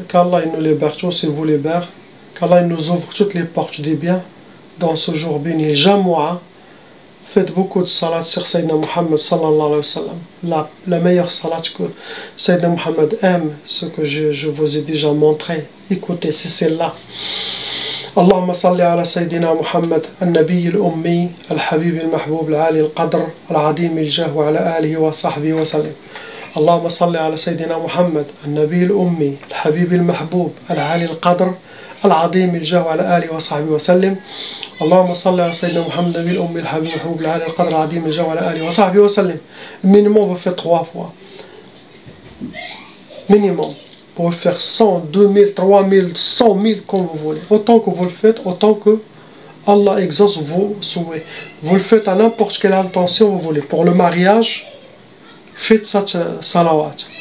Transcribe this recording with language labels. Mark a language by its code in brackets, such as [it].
[fr] Qu'Allah nous libère tous et vous libère. Qu'Allah nous ouvre toutes les portes des biens dans ce jour béni. Jamoua. Faites beaucoup de salat sur Sayyidina Muhammad [ar] sallallahu alayhi wa sallam. [fr] La meilleure salat que Sayyidina Muhammad aime, ce que je vous ai déjà montré. Écoutez, c'est celle-là. [ar] اللهم صل على سيدنا محمد النبي الأمي الحبيب المحبوب العالي القدر العظيم الجاه وعلى آله وصحبه وسلم. اللهم صل على سيدنا محمد النبي الأمي الحبيب المحبوب العالي القدر العظيم الجاه وعلى آله وصحبه وسلم. اللهم صل على سيدنا محمد النبي الأمي الحبيب المحبوب العالي القدر العظيم الجاه وعلى آله وصحبه وسلم. [fr] Minimum, vous faites 3 fois. Minimum. Vous pouvez faire 100, 2000, 3000, 100 000 comme vous voulez. Autant que vous le faites, autant que Allah exauce vos souhaits. Vous le faites à n'importe quelle intention vous voulez. Pour le mariage, faites cette salawat.